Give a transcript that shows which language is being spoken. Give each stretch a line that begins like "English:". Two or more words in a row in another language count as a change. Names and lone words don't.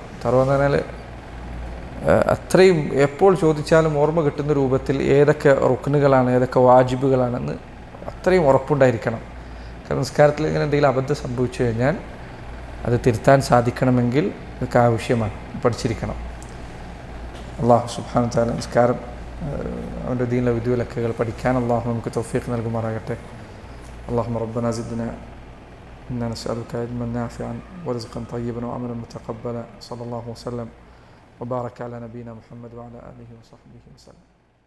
Malayalam: തറവെന്ന് പറഞ്ഞാൽ അത്രയും എപ്പോൾ ചോദിച്ചാലും ഓർമ്മ കിട്ടുന്ന രൂപത്തിൽ ഏതൊക്കെ റുക്നുകളാണ്, ഏതൊക്കെ വാജിബുകളാണെന്ന് അത്രയും ഉറപ്പുണ്ടായിരിക്കണം. കാരണം നിസ്കാരത്തിൽ ഇങ്ങനെ എന്തെങ്കിലും അബദ്ധം സംഭവിച്ചു കഴിഞ്ഞാൽ അത് തിരുത്താൻ സാധിക്കണമെങ്കിൽ ഇതൊക്കെ ആവശ്യമാണ്, പഠിച്ചിരിക്കണം.
Arabic: الله سبحانه وتعالى
Malayalam: നിസ്കാരം അവൻ്റെ ദീനിലെ വിധിവിലക്കുകൾ പഠിക്കാൻ അല്ലാഹു നമുക്ക് തൗഫീഖ് നൽകുമാറാകട്ടെ.
Arabic: اللهم ربنا زدنا إنا نسألك علما نافعا ورزقا طيبا وعملا متقبلا. صلى الله وسلم وبارك على نبينا محمد وعلى آله وصحبه وسلم.